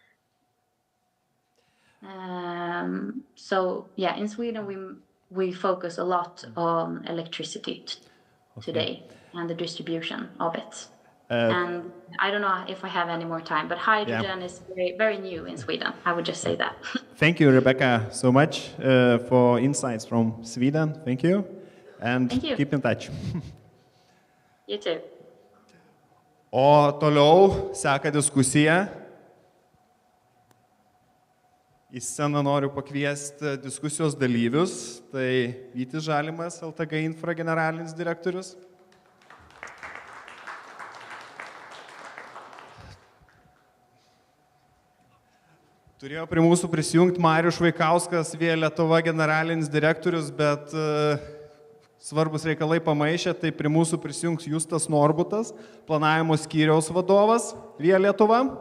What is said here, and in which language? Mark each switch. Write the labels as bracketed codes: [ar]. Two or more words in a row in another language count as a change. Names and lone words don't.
[en] So yeah, in Sweden we focus a lot on electricity today and the distribution of it. And I don't know if I have any more time, but hydrogen is very, very new in Sweden. I would just say that. Thank you, Rebecca, so much for insights from Sweden. Thank you. And Thank you. Keep in touch. You too. [lt] O toliau seka diskusija. Į sceną noriu pakviesti diskusijos dalyvius. Tai Vytis Žalimas, LTG Infra generalinis direktorius. Turėjo prie mūsų prisijungti Marius Švaikauskas, Via Lietuva generalinis direktorius, bet svarbus reikalai pamaišė, tai prie mūsų prisijungs Justas Norbutas, planavimo skyriaus vadovas Via Lietuva.